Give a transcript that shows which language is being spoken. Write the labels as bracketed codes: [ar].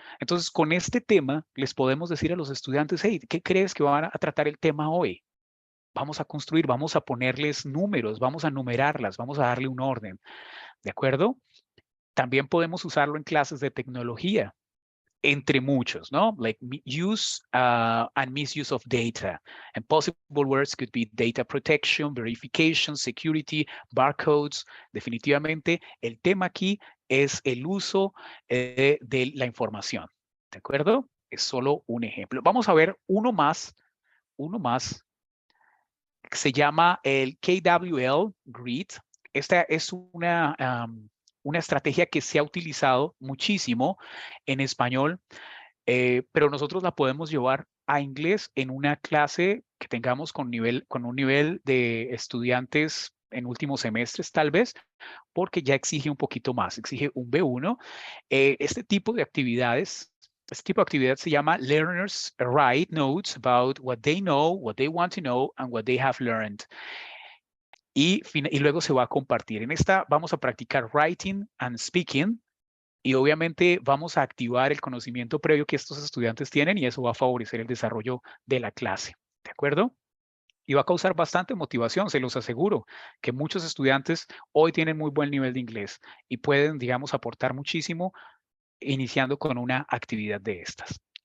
[es] Entonces, con este tema les podemos decir a los estudiantes, hey, ¿qué crees que van a tratar el tema hoy? Vamos a construir, vamos a ponerles números, vamos a numerarlas, vamos a darle un orden, ¿de acuerdo? También podemos usarlo en clases de tecnología, entre muchos, ¿no? [en] Like use and misuse of data. And possible words could be data protection, verification, security, barcodes. [es] Definitivamente, el tema aquí es el uso de la información, ¿de acuerdo? Es solo un ejemplo. Vamos a ver uno más, que se llama el KWL Grid. Esta es una estrategia que se ha utilizado muchísimo en español, pero nosotros la podemos llevar a inglés en una clase que tengamos con un nivel de estudiantes en últimos semestres, tal vez, porque ya exige un poquito más, exige un B1. Este tipo de actividades se llama [en] Learners Write Notes about what they know, what they want to know, and what they have learned. [es] Y luego se va a compartir. En esta vamos a practicar [en] writing and speaking [es] y obviamente vamos a activar el conocimiento previo que estos estudiantes tienen y eso va a favorecer el desarrollo de la clase. ¿De acuerdo? Y va a causar bastante motivación, se los aseguro, que muchos estudiantes hoy tienen muy buen nivel de inglés y pueden, digamos, aportar muchísimo iniciando con una actividad de estas.